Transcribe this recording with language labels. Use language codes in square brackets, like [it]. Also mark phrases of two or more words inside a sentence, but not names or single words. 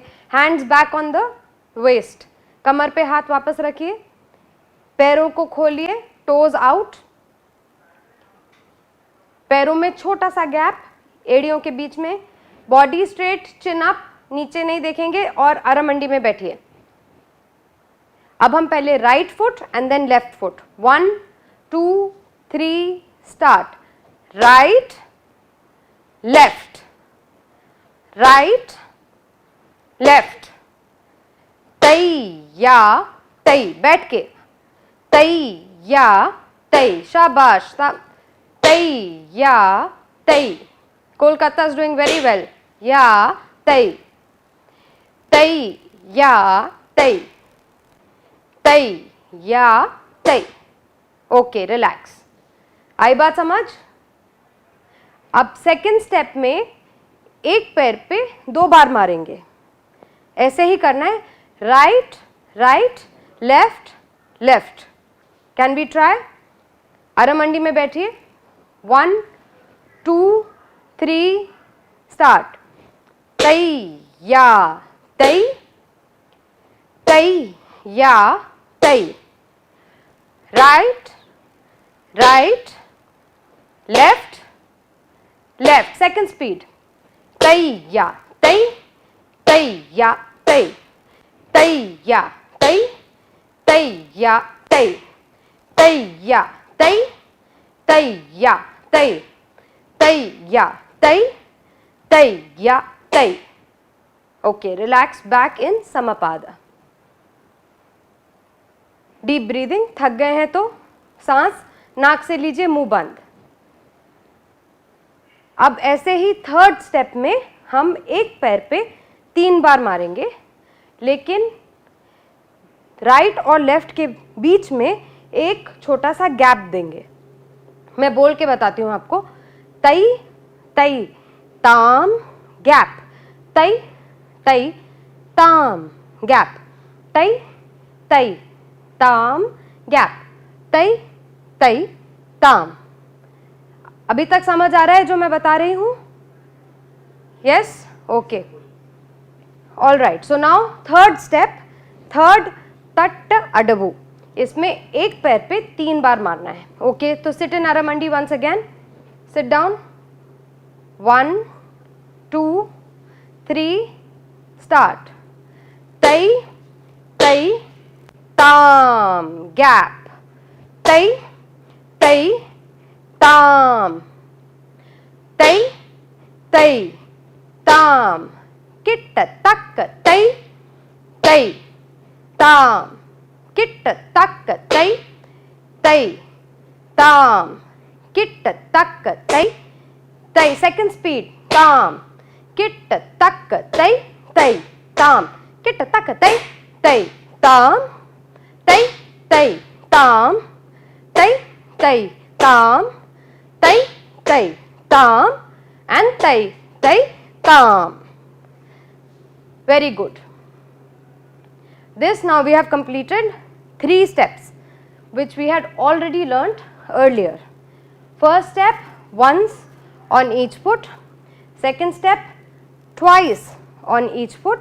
[en] hands back on the waist, [hi] कमर पे हाथ वापस रखिए, पैरों को खोलिए, [en] toes out, [hi] पैरों में छोटा सा गैप एड़ियों के बीच में, [en] body straight, chin up, [hi] नीचे नहीं देखेंगे, और अरमंडी में बैठिए। अब हम पहले [en] right foot and then left foot. 1 2 3 start. right left, right left, तई या तई, बैठ के, तई या तई, शाबाश, तई या तई। Kolkata is doing very well. या तई, तई या तई, तई या तई। okay, [hi] रिलैक्स। आई बात समझ? अब सेकंड स्टेप में एक पैर पे 2 बार मारेंगे। ऐसे ही करना है, [en] right right, left left. can we try? [hi] अरमंडी में बैठिए। [en] 1 2 3 start. तई या तई, तई या तई, right right, left left. Second speed. तई या तई, तई या तई, तई या तई, तई या तई, तई या तई, तई या तई, तई या तई, तई या तई। okay, relax, back in samapada. deep breathing. [hi] थक गए हैं तो सांस नाक से लीजिए, मुंह बंद। अब ऐसे ही [en] third step [hi] में हम एक पैर पे 3 बार मारेंगे, लेकिन राइट और लेफ्ट के बीच में एक छोटा सा गैप देंगे। मैं बोल के बताती हूँ आपको। तई तई ताम गैप, तई तई ताम गैप, तई तई ताम गैप, तई तई ताम। अभी तक समझ आ रहा है जो मैं बता रही हूं? [en] yes, okay, all right. so now third step, third tatta adavu. [hi] इसमें एक पैर पे 3 बार मारना है। [en] okay, to sit in aramandi once again. sit down. 1 2 3 start. Tai tai tam, gap. Tai tai tam. Tai tai tam, kitta takka. Tai tai tam, kitta takka. Tai tai tam, kitta takka. Tai tai. Second speed. Tam, kitta takka. Tai tai tam, kitta takka. Tai tai tam. Tai tai tam. Tai tai tam. Tai tai tam. And tai tai tam. Very good. This now we have completed 3 steps which we had already learnt earlier. First step, once on each foot. Second step, twice on each foot.